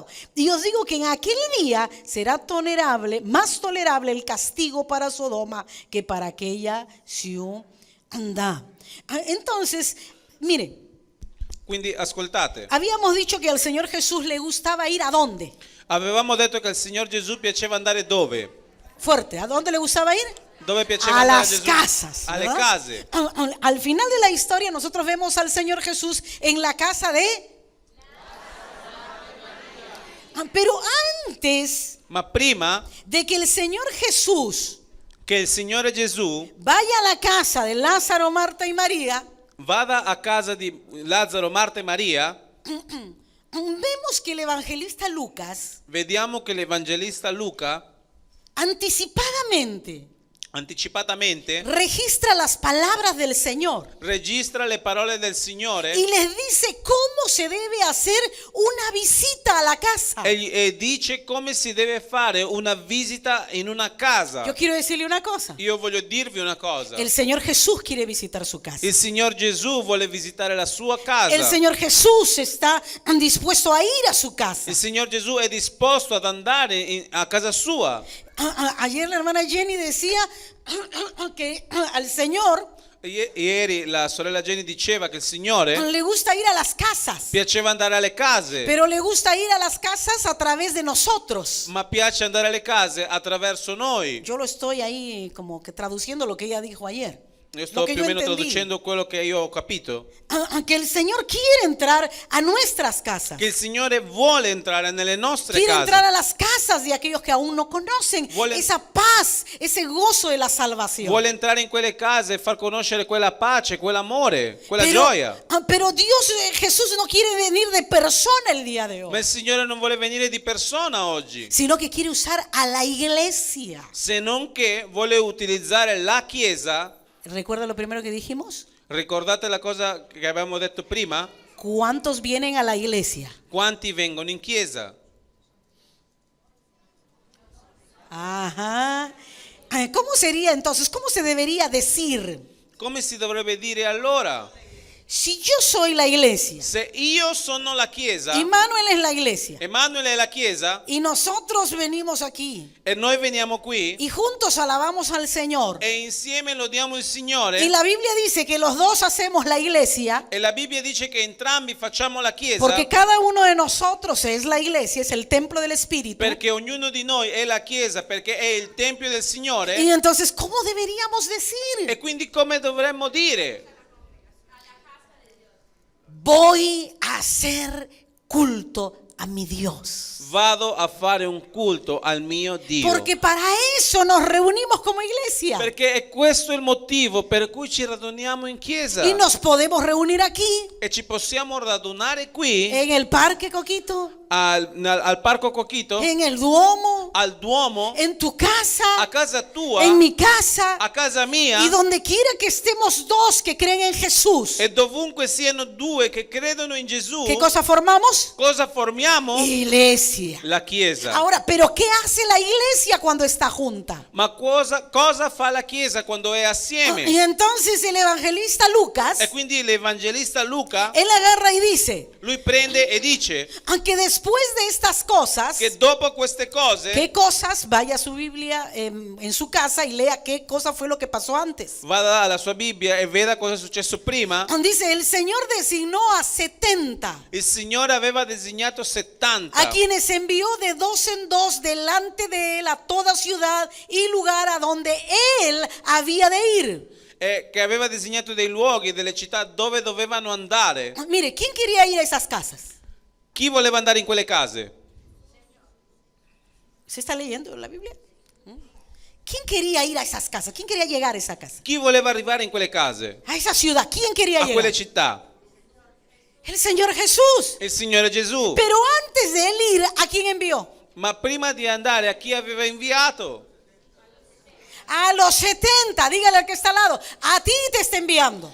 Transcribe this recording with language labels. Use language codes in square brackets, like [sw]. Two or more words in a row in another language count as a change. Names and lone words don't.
[es] Y os digo que en aquel día será más tolerable el castigo para Sodoma que para aquella ciudad. Entonces, mire, [it] Quindi ascoltate, [es] habíamos dicho que al Señor Jesús le gustaba ir ¿a dónde? [it] avevamo detto che al Signor Gesù piaceva andare dove? [es] Fuerte, ¿a dónde le gustaba ir? [it] Dove piaceva [es] A [it] andare [es] las [it] Gesù? [es] casas. [it] Alle [es] ¿verdad? [it] case. [es] Al final de la historia nosotros vemos al Señor Jesús en la casa de... Pero antes [it] Ma prima [es] de que el Señor Jesús [it] che il Signore Gesù [es] vaya a la casa de Lázaro, Marta y María, [it] vada a casa di Lazzaro, Marta e Maria, [es] vemos que el evangelista Lucas [it] vediamo che l'Evangelista Luca anticipatamente anticipatamente [es] registra las palabras del Señor [it] registra le parole del Signore [es] y les dice cómo se debe hacer una visita a la casa. [it] e dice come si deve fare una visita in una casa. [es] Yo quiero decirle una cosa. [it] Io voglio dirvi una cosa. [es] El Señor Jesús quiere visitar su casa. [it] Il Signor Gesù vuole visitare la sua casa. [es] El Señor Jesús está dispuesto a ir a su casa. [it] Il Signor Gesù è disposto ad andare a casa sua. [es] Ayer la hermana Jenny decía que al Señor [it] Ieri la sorella Jenny diceva che il Signore [es] le gusta ir a las casas, [it] piaceva andare alle case, [es] pero le gusta ir a las casas a través de nosotros. [it] ma piace andare alle case attraverso noi. [es] Yo lo estoy ahí como que traduciendo lo que ella dijo ayer. [it] Io sto [es] Lo que [it] più o [es] yo [it] meno [es] entendí. [it] traducendo quello che io ho capito. [es] Que el Señor quiere entrar a nuestras casas. [it] Che il Signore vuole entrare nelle nostre [es] Quiere [it] case. [es] entrar a las casas de aquellos que aún no conocen esa paz, ese gozo de la salvación. [it] Vuole entrare in quelle case e far conoscere quella pace, quell'amore, quella [es] Pero, [it] gioia. [es] pero Dios, Jesús no quiere venir de persona el día de [it] Ma [es] hoy, [it] il Signore non vuole venire di persona oggi, [es] sino que quiere usar a la iglesia. [it] se non che vuole utilizzare la Chiesa. [es] ¿Recuerda lo primero que dijimos? [it] Ricordate la cosa che avevamo detto prima? [es] ¿Cuántos vienen a la iglesia? [it] Quanti vengono in chiesa? Ajá. [es] ¿Cómo sería entonces? ¿Cómo se debería decir? [it] Come si dovrebbe dire allora? [es] Si yo soy la iglesia [it] Se io sono la chiesa, [es] y Manuel es la iglesia [it] Emanuele è la chiesa [es] y nosotros venimos aquí [it] e noi veniamo qui [es] y juntos alabamos al Señor [it] e insieme lodiamo il Signore [es] y la Biblia dice que los dos hacemos la iglesia [it] e la Bibbia dice che entrambi facciamo la chiesa [es] porque cada uno de nosotros es la iglesia, es el templo del Espíritu. [it] perché ognuno di noi è la chiesa, perché è il Tempio del Signore. [es] Y entonces, ¿cómo deberíamos decir? [it] E quindi come dovremmo dire? [es] Voy a hacer culto a mi Dios. [it] Vado a fare un culto al mio Dio. [es] Porque para eso nos reunimos como iglesia. [it] Perché è questo il motivo per cui ci raduniamo in chiesa. [es] Y nos podemos reunir aquí, [it] E ci possiamo radunare qui [es] en el Parque Coquito, [it] al Parco Coquito, [es] en el Duomo, [it] al Duomo, [es] en tu casa, [it] a casa tua, [es] en mi casa, [it] a casa mia [es] y donde quiera que estemos dos que creen en Jesús. [it] e dovunque siano due che credono in Gesù. [es] ¿Qué cosa formamos? [it] Cosa formiamo? [es] Iglesia. [it] La chiesa. [es] Ahora, ¿pero qué hace la iglesia cuando está junta? [it] Ma cosa fa la chiesa quando è assieme? [es] Y entonces el evangelista Lucas, [it] E quindi l'Evangelista Luca, [es] él agarra y dice, [it] lui prende e dice [es] aunque después de estas cosas, [it] che dopo queste cose, [es] ¿qué cosas? Vaya a su Biblia en su casa y lea qué cosa fue lo que pasó antes. [it] vada alla sua Bibbia e veda cosa è successo prima. [es] Dice, el Señor designó a 70, [it] Il Signore aveva designato 70 [es] a quienes envió de dos en dos delante de él a toda ciudad y lugar a donde él había de ir. [it] e che aveva designato dei luoghi, delle città dove dovevano andare. [es] Mire, ¿quién quería ir a esas casas? [it] Chi voleva andare in quelle case? [es] ¿Se está leyendo la Biblia? ¿Quién quería ir a esas casas? ¿Quién quería llegar a esa casa? [it] Chi voleva arrivare in quelle case, [es] A esa ciudad. ¿Quién quería [it] a quelle [es] llegar? [it] città? [es] El Señor Jesús. [it] Il Signore Gesù. [es] Pero antes de él ir, ¿a quién envió? [it] Ma prima di andare, a chi aveva inviato? [es] A los 70. Dígale al que está al lado. A ti te está enviando.